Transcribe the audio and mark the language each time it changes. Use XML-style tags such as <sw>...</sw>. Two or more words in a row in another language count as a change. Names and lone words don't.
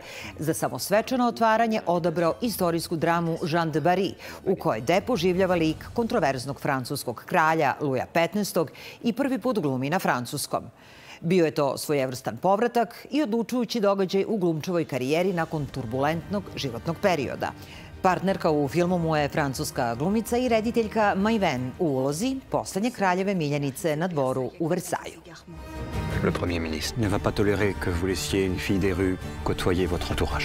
<sr>Za samo svečano otvaranje odabrao istorijsku dramu Jeanne de Barry, u kojoj Dep oživljava lik kontroverznog francuskog kralja Luja XV i prvi put glumi na francuskom. Bio je to svojevrstan povratak i odlučujući događaj u glumčevoj karijeri nakon turbulentnog životnog perioda. Partnerka u filmu mu je francuska glumica i rediteljka Maïven u ulozi poslednje kraljeve miljenice na dvoru u Versaju.</sr> <fr>Le Premier ministre ne va pas tolérer que vous laissiez une fille des rues côtoyer votre entourage.</fr>